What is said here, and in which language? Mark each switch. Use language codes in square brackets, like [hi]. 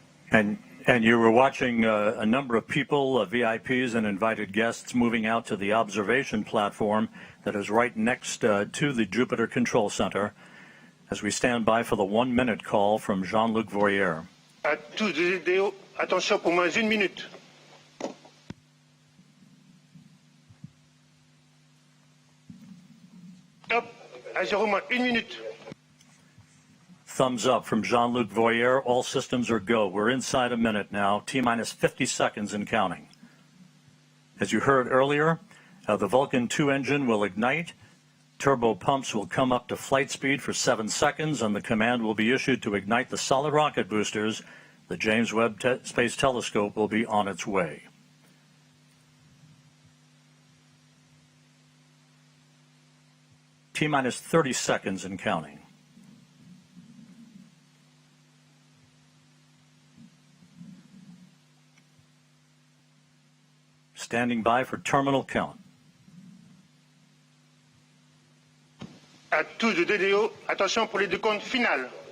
[en] And you were watching a number of people, VIPs and invited guests, moving out to the observation platform that is right next to the Jupiter Control Center as we stand by for the 1 minute call from Jean-Luc Voyer. [fr] À tous les DDO, attention pour moins 1 minute. 0 moins 1 minute. [en] Thumbs up from Jean-Luc Voyer. All systems are go. We're inside a minute now. T-minus 50 seconds and counting. As you heard earlier, the Vulcan 2 engine will ignite. Turbo pumps will come up to flight speed for 7 seconds, and the command will be issued to ignite the solid rocket boosters. The James Webb Space Telescope will be on its way. T-minus 30 seconds and counting. Standing by for terminal count. [fr] À tous de DDO, attention pour les décomptes finales.